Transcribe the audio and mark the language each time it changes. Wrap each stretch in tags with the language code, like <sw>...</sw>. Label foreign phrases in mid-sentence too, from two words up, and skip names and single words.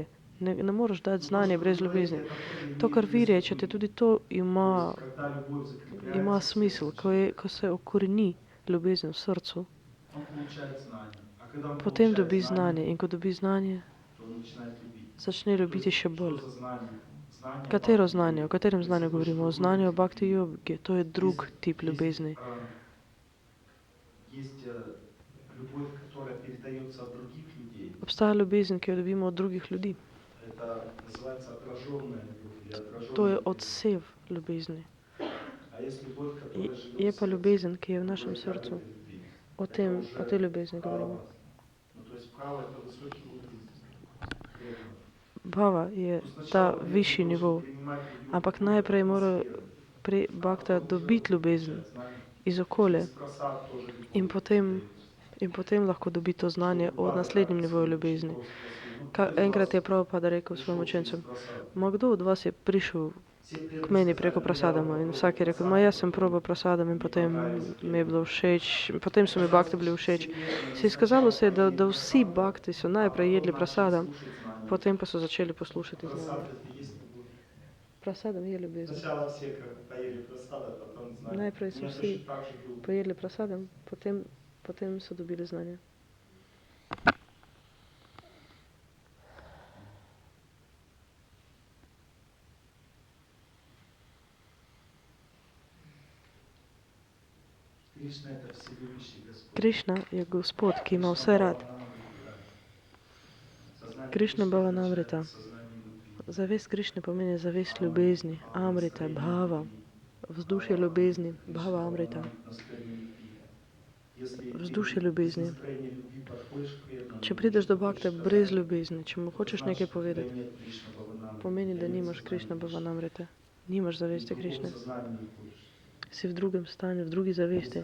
<sl>Ne moreš dati znanje brez ljubezni. To, kar vi rečete, tudi to ima smisel, ko se okoreni ljubezen v srcu. Potem dobi znanje in ko dobi znanje, začne ljubiti še bolj. Katero znanje? O katerem znanju govorimo? O znanju o bhakti jogi. To je drug tip ljubezni.</sl> <ru>Есть любовь, которая передается от других людей.</ru> <sl>Obstaja ljubezen, ki jo dobimo od drugih ljudi.</sl> <ru>Это называется отраженная любовь или отраженная</ru> <sl>To je</sl> <ru>любовь.</ru> <sl>odsev ljubezni.</sl> <ru>А есть любовь, которая живет</ru> <sl>Je</sl> <ru>в</ru> <sl>pa</sl> <ru>сердце,</ru> <sl>ljubezen, ki je v našem</sl> <ru>которая</ru> <sl>srcu.</sl> <ru>яркой любви.</ru> <sl>O</sl> <ru>Это</ru> <sl>tej</sl> <ru>уже</ru> <sl>ljubezni govorimo.</sl> <ru>право. Ну, то есть право это высокий уровень преданности.</ru> <sl>Bhava je ta višji nivo. Ampak najprej mora pri bhakta dobiti ljubezen iz okolja in potem lahko dobi to znanje o naslednjem nivoju ljubezni. Enkrat je Prabhupada rekel svojim učencem, kdo od vas je prišel k meni preko prasadama in vsak je rekel, jaz sem probal prasadam in potem mi je bilo všeč, potem so mi bhakti bili všeč. Se je izkazalo se, da vsi bhakti so najprej jedli prasadam, potem pa so začeli poslušati znanje. Prasadam je ljubezen.</sl> <ru>Сначала все как поели просада, потом знали.</ru> <sl>Najprej so</sl> <ru>У меня</ru> <sl>vsi</sl> <ru>точно так же было.</ru> <sl>pojedli prasadam, potem so dobili znanje.</sl> <ru>Кришна это всевидящий Господь.</ru> <sl>Krišna je Gospod, ki ima vse rad. Krišna Bhavanamrita. Zavest Krišne pomeni zavest ljubezni, amrita, bhava, vzdušje ljubezni, bhava amrita, vzdušje ljubezni. Če prideš do bhakta brez ljubezni, če mu hočeš nekaj povedati, pomeni, da nimaš Krišna Bhavanamrite, nimaš zavesti Krišne. Si v drugem stanju, v drugi zavesti.</sl>